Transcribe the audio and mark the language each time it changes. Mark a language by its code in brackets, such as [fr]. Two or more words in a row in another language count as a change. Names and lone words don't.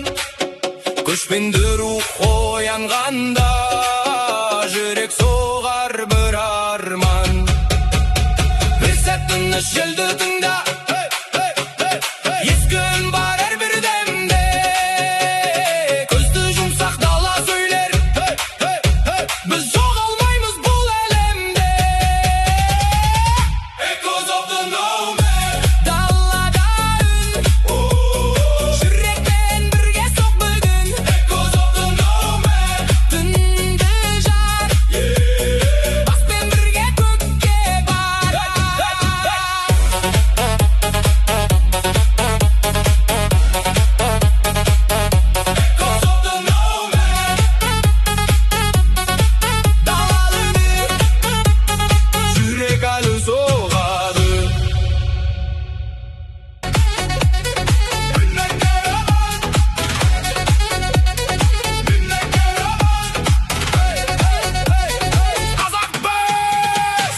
[kk] Көшпенді рух оянғанда, жүрек соғар бір арман. Bir sәт тыныш желді тыңда, ескі үн бар әрбір демде. Көзді жұмсақ дала сөйлер, біз жоғалмаймыз бұл әлемде. [en] Echoes of the nomad. [kk] Даллада үн, жүрекпен бірге соқ бүгін. [en] Echoes of the nomad. [kk] Түнді жар, баспен бірге көкке барар. [en] Echoes of the nomad. [kk] Далалы үн, Жүрек әлі соғады. Қазақ Boys.